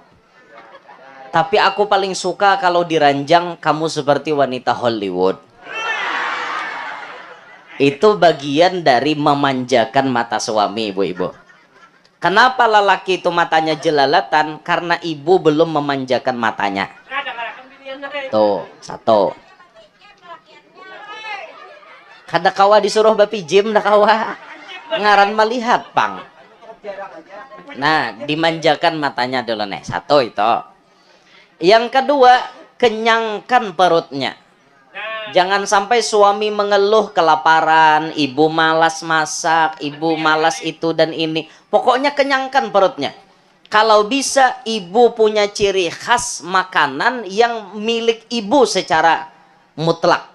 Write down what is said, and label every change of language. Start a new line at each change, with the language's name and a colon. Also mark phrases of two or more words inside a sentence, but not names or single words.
Indonesian: Tapi aku paling suka kalau di ranjang kamu seperti wanita Hollywood." Itu bagian dari memanjakan mata suami, ibu-ibu. Kenapa lelaki itu matanya jelalatan? Karena ibu belum memanjakan matanya. Tuh, satu.
Banjar: Kada kawa disuruh bapi gym dah kawa. Ngaran melihat, Pang. Nah,
Indonesian: dimanjakan matanya dulu nih. Satu itu. Yang kedua, kenyangkan perutnya. Jangan sampai suami mengeluh kelaparan, ibu malas masak, ibu malas itu dan ini. Pokoknya kenyangkan perutnya. Kalau bisa, ibu punya ciri khas makanan yang milik ibu secara mutlak.